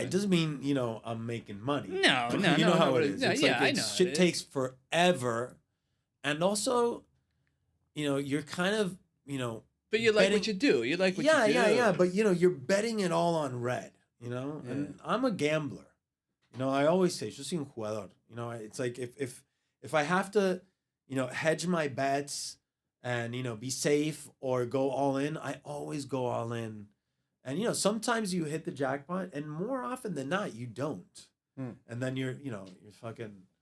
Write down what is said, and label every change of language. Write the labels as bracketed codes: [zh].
[en] It doesn't mean, I'm making money. No. You know how it is. It's I know. Shit takes forever. And also, you're kind of, But you like what you do. You like what you do. Yeah. But, you're betting it all on red, And I'm a gambler. I always say, [es] yo soy un jugador. [en] It's like if I have to, hedge my bets and, be safe or go all in, I always go all in. And, sometimes you hit the jackpot, and more often than not, you don't. And then you're fucking...